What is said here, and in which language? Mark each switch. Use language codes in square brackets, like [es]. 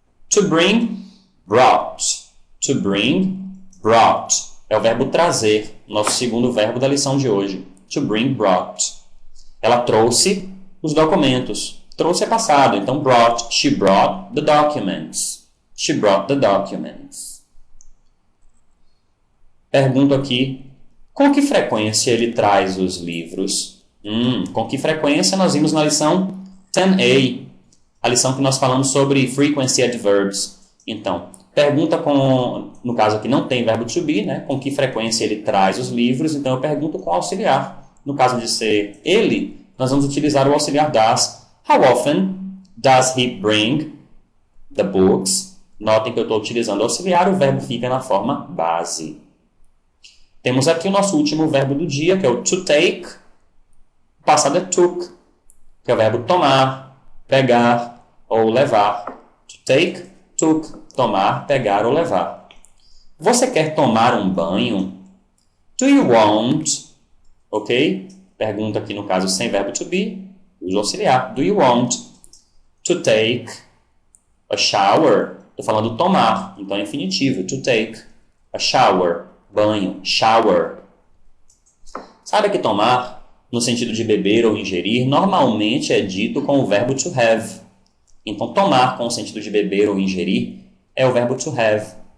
[en] To bring, brought. To bring, brought. [pt] É o verbo trazer, nosso segundo verbo da lição de hoje. [en] To bring, brought. [pt] Ela trouxe os documentos. Trouxe é passado, então brought. [en] She brought the documents. She brought the documents. [pt] Pergunto aqui, com que frequência ele traz os livros? Com que frequência nós vimos na lição 10a, a lição que nós falamos sobre frequency adverbs. Então, pergunta com, no caso aqui não tem verbo to be, né? Com que frequência ele traz os livros, então eu pergunto com auxiliar. no caso de ser ele, nós vamos utilizar o auxiliar does. [en] How often does he bring the books? [pt] Notem que eu estou utilizando o auxiliar, o verbo fica na forma base. Temos aqui o nosso último verbo do dia, que é o to take. O passado é took, que é o verbo tomar, pegar ou levar. To take, took, tomar, pegar ou levar. Você quer tomar um banho? [en] Do you want? [pt] Ok? Pergunta aqui no caso sem verbo to be, uso auxiliar. [en] Do you want to take a shower? [pt] Estou falando tomar, então é infinitivo. [en] To take a shower. [pt] Banho, [en] shower. [pt] Sabe que tomar, no sentido de beber ou ingerir, normalmente é dito com o verbo to have. Então, tomar com o sentido de beber ou ingerir é o verbo to have.